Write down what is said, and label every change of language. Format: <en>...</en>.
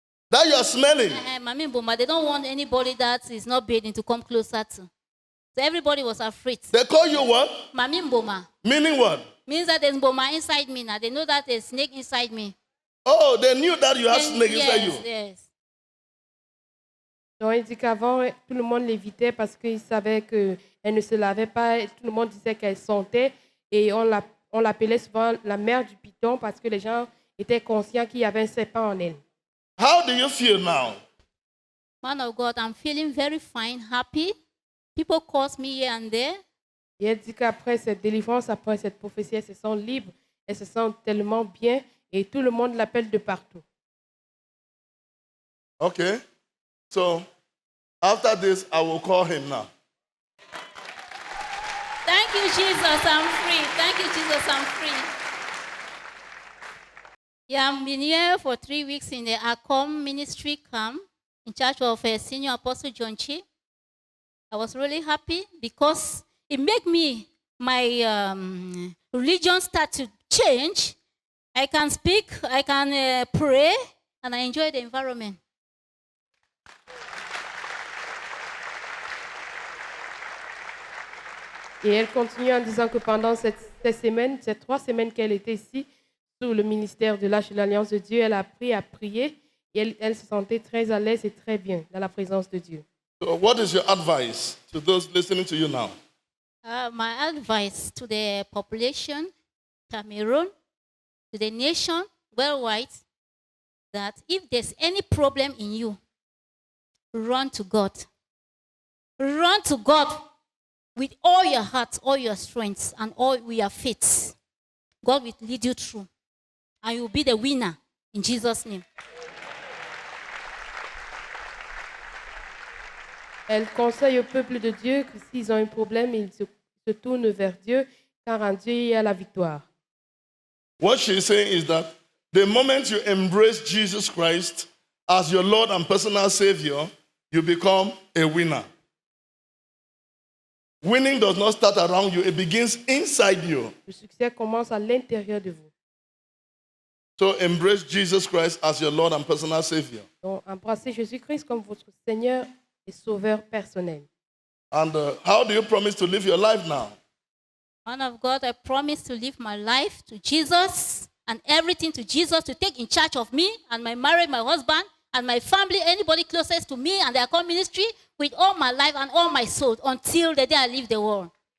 <en>That you're smelling. Mami Mboma. They don't want anybody that is not bathing to come closer to. So everybody was afraid. They call you what? Mami Mboma. Meaning what? Means that there's Mboma inside me now. They know that there's snake inside me. Oh, they knew that you had snake inside you. Yes.</en> <fr>Donc, il dit qu'avant, tout le monde l'évitait parce qu'il savait qu'elle ne se lavait pas. Tout le monde disait qu'elle sentait. Et on l'appelait souvent la mère du python parce que les gens étaient conscients qu'il y avait un serpent en elle.</fr> <en>How do you feel now? Man of God, I'm feeling very fine, happy. People call me here and there.</en> <fr>Et elle dit qu'après cette délivrance, après cette prophétie, elle se sent libre. Elle se sent tellement bien. Et tout le monde l'appelle de partout.</fr> <en>Okay. So after this, I will call him now. Thank you, Jesus, I'm free. Thank you, Jesus, I'm free. Yeah, I've been here for 3 weeks in the ACOM ministry camp in charge of Senior Apostle John Chi. I was really happy because it made me, my religion start to change. I can speak, I can pray, and I enjoy the environment.</en> <fr>Et elle continue en disant que pendant ces 3 semaines qu'elle était ici, sous le ministère de l'Arche de l'Alliance de Dieu, elle a appris à prier et elle se sentait très à l'aise et très bien dans la présence de Dieu.</fr> <en>So what is your advice to those listening to you now? My advice to the population, Cameroon, to the nation worldwide, that if there's any problem in you, run to God. Run to God with all your heart, all your strength, and all your faith. God will lead you through, and you'll be the winner in Jesus' name.</en> <fr>Elle conseille au peuple de Dieu que s'ils ont un problème, ils se tournent vers Dieu, car en Dieu, il y a la victoire.</fr> <en>What she's saying is that the moment you embrace Jesus Christ as your Lord and personal Savior, you become a winner. Winning does not start around you, it begins inside you.</en> <fr>Le succès commence à l'intérieur de vous.</fr> <en>So embrace Jesus Christ as your Lord and personal Savior.</en> <fr>Donc, embrassez Jésus-Christ comme votre Seigneur et Sauveur personnel.</fr> <en>And how do you promise to live your life now? Man of God, I promise to live my life to Jesus and everything to Jesus, to take in charge of me and my marriage, my husband, and my family, anybody closest to me and their core ministry, with all my life and all my soul until the day I leave the world.</en>